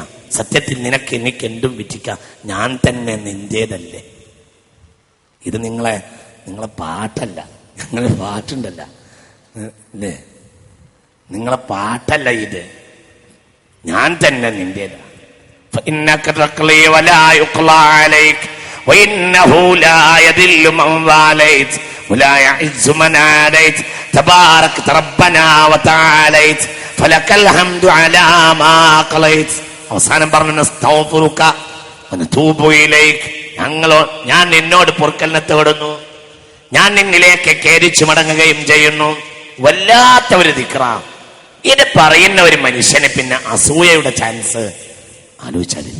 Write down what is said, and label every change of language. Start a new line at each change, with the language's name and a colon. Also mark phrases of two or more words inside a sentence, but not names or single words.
Malayalam: സത്യത്തിൽ നിനക്ക് എനിക്ക് എന്തും വിധിക്കാം, ഞാൻ തന്നെ നിന്റേതല്ലേ. ഇത് നിങ്ങളെ പാട്ടല്ല, ഞങ്ങളെ പാട്ടുണ്ടല്ല അല്ലേ, നിങ്ങളെ പാട്ടല്ല ഇത്, ഞാൻ തന്നെ നിന്റേതാ.
Arabic: فإنك تقلي ولا يقلى عليك وإنه لا يذل من واليت ولا يعز من عاديت تباركت ربنا وتعاليت فلك الحمد على ما قضيت.
Malayalam: അവസാനം പറഞ്ഞു
Arabic: نستغفرك ونتوب إليك.
Malayalam: ഞാൻ നിന്നോട് പൊറുക്കലിനെ തേടുന്നു, ഞാൻ നിന്നിലേക്ക് ഖേദിച്ചു മടങ്ങുകയും ചെയ്യുന്നു. വല്ലാത്ത ഒരു ദിക്റാ ഇത്. പറയുന്ന ഒരു മനുഷ്യന് പിന്നെ അസൂയയുടെ ചാൻസ് ആലോചിച്ചാലില്ല.